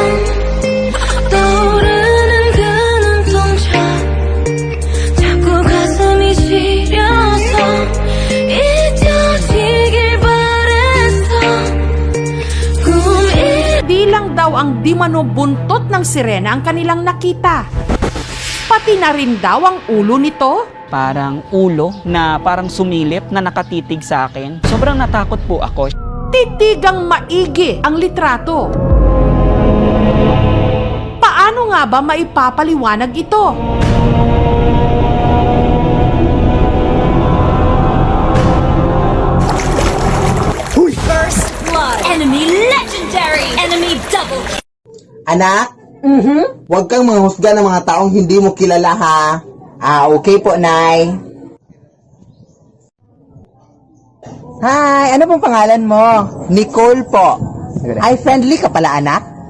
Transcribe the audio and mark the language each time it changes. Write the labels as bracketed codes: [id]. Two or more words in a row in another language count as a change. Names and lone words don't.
[ko] 떠오르는 그 눈동자 자꾸 가슴이 시려서 잊혀지길 바랬어 꿈이 [tl] Di lang daw ang di mano buntot ng sirena ang kanilang nakita. Pati na rin daw ang ulo nito. Parang ulo na parang sumilip na nakatitig sa akin. Sobrang natakot po ako. Titigang maigi ang litrato. Paano nga ba maipapaliwanag ito? [en] First blood enemy legendary enemy double [tl] Anak? Huwag kang manghusga ng mga taong hindi mo kilala, ha? Okay po, Nay. Hi, ano pong pangalan mo? Nicole po. Ay, friendly ka pala, anak?